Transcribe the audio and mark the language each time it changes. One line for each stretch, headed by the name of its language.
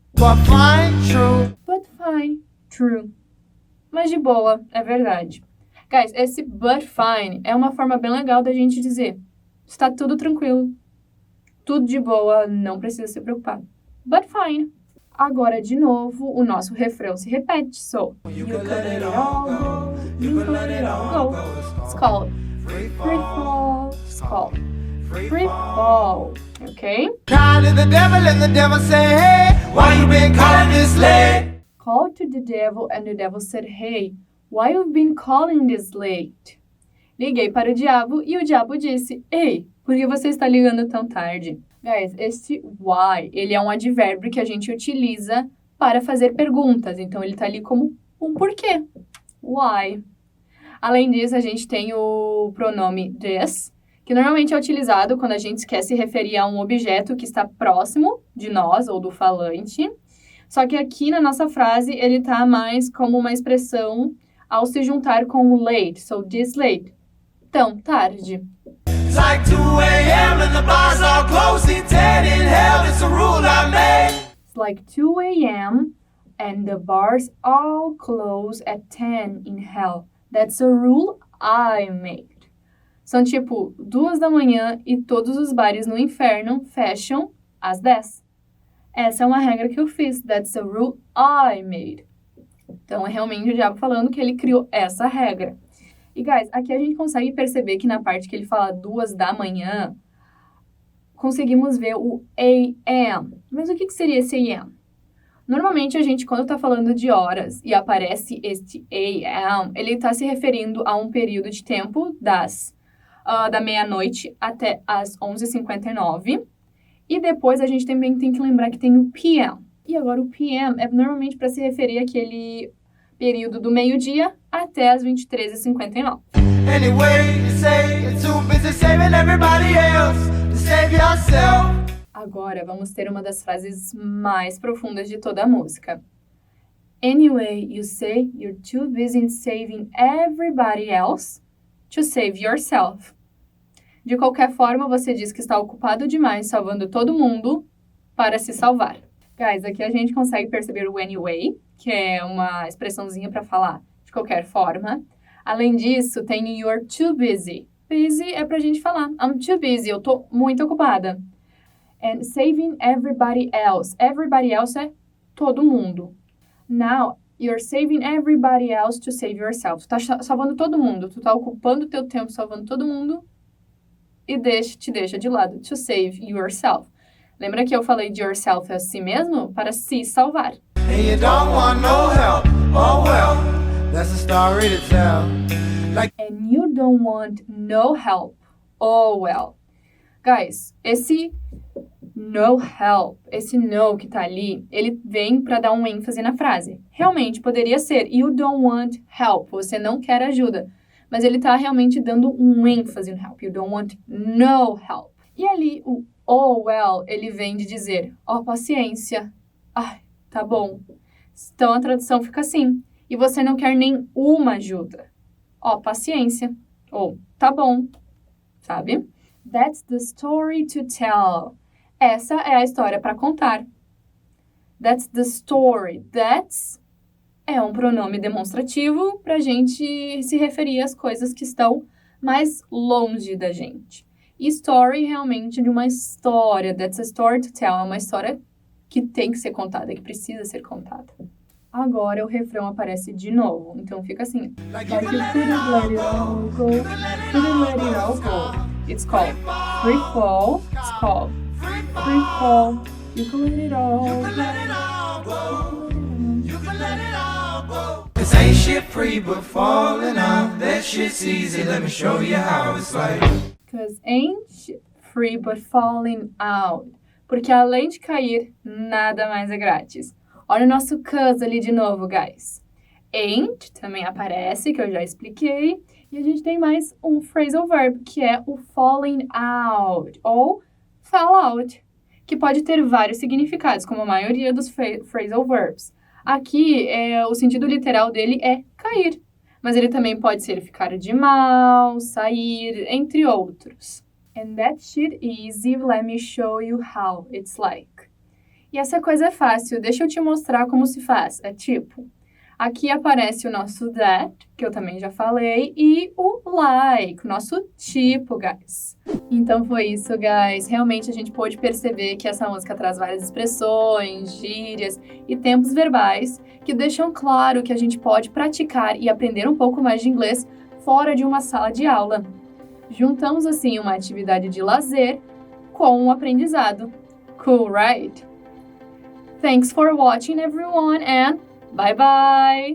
English: But fine, true. But fine, true.
Portuguese: Mas de boa, é verdade. Guys, esse but fine é uma forma bem legal da gente dizer está tudo tranquilo, tudo de boa, não precisa se preocupar.
English: But fine.
Portuguese: Agora, de novo, o nosso refrão se repete.
English: So, you can let it all go, you can let it all go. It's called free fall. It's called free fall. Okay? Call to the devil and the devil say, hey, why you been calling this late? Called to the devil and the devil said, hey, why you've been calling this late?
Portuguese: Liguei para o diabo e o diabo disse, ei, por que você está ligando tão tarde? Guys, este why, ele é um advérbio que a gente utiliza para fazer perguntas. Então, ele está ali como um porquê. Why? Além disso, a gente tem o pronome this, que normalmente é utilizado quando a gente quer se referir a um objeto que está próximo de nós ou do falante. Só que aqui na nossa frase, ele está mais como uma expressão ao se juntar com o late.
English: So, this late.
Portuguese: Tão tarde.
English: It's like 2 a.m. and the bars all closing, 10 in hell, it's a rule I made. It's like 2 a.m. and the bars all close at 10 in hell. That's a rule I made.
Portuguese: São tipo 2 da manhã e todos os bares no inferno fecham às 10. Essa é uma regra que eu fiz.
English: That's a rule I made.
Portuguese: Então, é realmente o diabo falando que ele criou essa regra. E, guys, aqui a gente consegue perceber que na parte que ele fala 2 da manhã, conseguimos ver o AM. Mas o que seria esse AM? Normalmente, a gente, quando está falando de horas e aparece este AM, ele está se referindo a um período de tempo da meia-noite até as 11h59. E depois, a gente também tem que lembrar que tem o PM. E agora, o PM é normalmente para se referir àquele período do meio-dia até as 23h59.
English: Anyway, you say you're too busy saving everybody else to save yourself.
Portuguese: Agora, vamos ter uma das frases mais profundas de toda a música.
English: Anyway, you say you're too busy saving everybody else to save yourself.
Portuguese: De qualquer forma, você diz que está ocupado demais salvando todo mundo para se salvar. Guys, aqui a gente consegue perceber o anyway, que é uma expressãozinha para falar de qualquer forma. Além disso, tem you're too busy. Busy é pra gente falar,
English: I'm too busy,
Portuguese: eu tô muito ocupada.
English: And saving everybody else. Everybody else
Portuguese: é todo mundo.
English: Now, you're saving everybody else to save yourself.
Portuguese: Tu tá salvando todo mundo, tu tá ocupando o teu tempo salvando todo mundo e te deixa de lado.
English: To save yourself.
Portuguese: Lembra que eu falei de yourself a si mesmo? Para se salvar.
English: And you don't want no help. Oh well, that's a story to tell. And you don't want no help. Oh well.
Portuguese: Guys, esse
English: No help.
Portuguese: Esse no que tá ali, ele vem para dar um ênfase na frase. Realmente, poderia ser
English: you don't want help.
Portuguese: Você não quer ajuda. Mas ele tá realmente dando um ênfase no help.
English: You don't want no help.
Portuguese: E ali, o oh well, ele vem de dizer, paciência. Ai, tá bom. Então, a tradução fica assim. E você não quer nenhuma ajuda. Paciência. Ou, tá bom. Sabe?
English: That's the story to tell.
Portuguese: Essa é a história para contar.
English: That's the story.
Portuguese: That's é um pronome demonstrativo para a gente se referir às coisas que estão mais longe da gente. E story realmente de uma história.
English: That's a story to tell.
Portuguese: É uma história que tem que ser contada, que precisa ser contada. Agora o refrão aparece de novo. Então fica assim.
English: Like you couldn't let it all go. Couldn't let it all go. It's called Free Fall. It's called Free Fall. You can let it all go. You can let it all go. 'Cause ain't shit free but falling out. That shit's easy, let me show you how it's like. 'Cause ain't shit free but falling out.
Portuguese: Porque além de cair, nada mais é grátis. Olha o nosso 'cause ali de novo, guys. Ain't também aparece, que eu já expliquei. E a gente tem mais um phrasal verb, que é o falling out, ou fall out, que pode ter vários significados, como a maioria dos phrasal verbs. Aqui, o sentido literal dele é cair, mas ele também pode ser ficar de mal, sair, entre outros.
English: And that shit easy, let me show you how it's like.
Portuguese: E essa coisa é fácil, deixa eu te mostrar como se faz. É tipo, aqui aparece o nosso that, que eu também já falei, e o like, o nosso tipo, guys. Então foi isso, guys. Realmente a gente pôde perceber que essa música traz várias expressões, gírias e tempos verbais que deixam claro que a gente pode praticar e aprender um pouco mais de inglês fora de uma sala de aula. Juntamos, assim, uma atividade de lazer com um aprendizado.
English: Cool, right? Thanks for watching, everyone, and bye-bye!